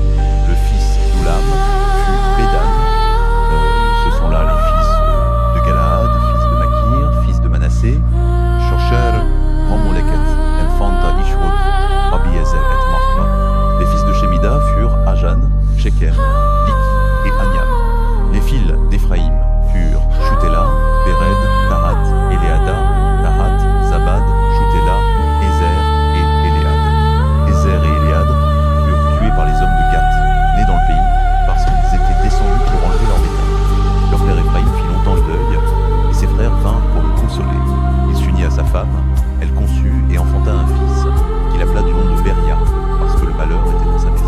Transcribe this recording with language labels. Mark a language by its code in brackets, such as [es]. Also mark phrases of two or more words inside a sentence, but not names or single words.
[fr] Le fils d'Oulam fut Bédan. Ce sont là les fils de Galaad, fils de Makir, fils de Manassé. Shosher, Homoleket, enfanta Ishwot, Abiezer et Machla. Les fils de Shemida furent Ajan, Shekem, Lik et Aniam. Les fils d'Éphraïm furent Shutela, Péred, Tahat, Éléada, Tahat, Zabad, Shutela, Ézer et Éléad. Ézer et Éléad furent tués par les hommes de Gath, nés dans le pays, parce qu'ils étaient descendus pour enlever leur bétail. Leur père Éphraïm fit longtemps le deuil, et ses frères vinrent pour le consoler. Il s'unit à sa femme, elle conçut et enfanta un fils, qu'il appela du nom de Beria, parce que le malheur était dans sa maison.